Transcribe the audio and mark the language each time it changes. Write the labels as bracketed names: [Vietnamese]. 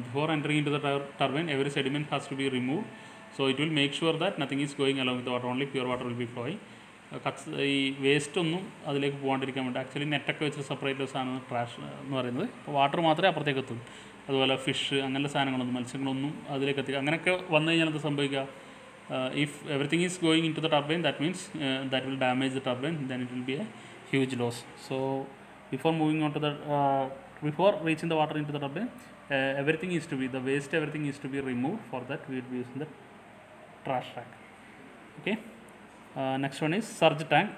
[English] Before entering into the turbine, every sediment has to be removed. So it will make sure that nothing is going along with the water, only pure water will be flowing. [Malayalam] ഈ waste ഒന്നും അതിലേക്ക് പോകാണ്ടിരിക്കാൻ വേണ്ടി actually നെറ്റൊക്കെ വെച്ച് separate സാധനമാണ് trash എന്ന് പറയുന്നത്. അപ്പോൾ water മാത്രമേ അപ്പുറത്തേക്ക് എത്തുള്ളൂ. അതുപോലെ ഫിഷ് അങ്ങനെയുള്ള സാധനങ്ങളൊന്നും, മത്സ്യങ്ങളൊന്നും അതിലേക്ക് എത്തിക്കുക. അങ്ങനെയൊക്കെ വന്നു കഴിഞ്ഞാൽ എന്ത് സംഭവിക്കുക, [English] if everything is going into the turbine, that means that will damage the turbine, then it will be a huge loss. So before moving on to the before reaching the water into the turbine, everything is to be, the waste, everything is to be removed. For that we will be using the trash rack. Okay, next one is surge tank.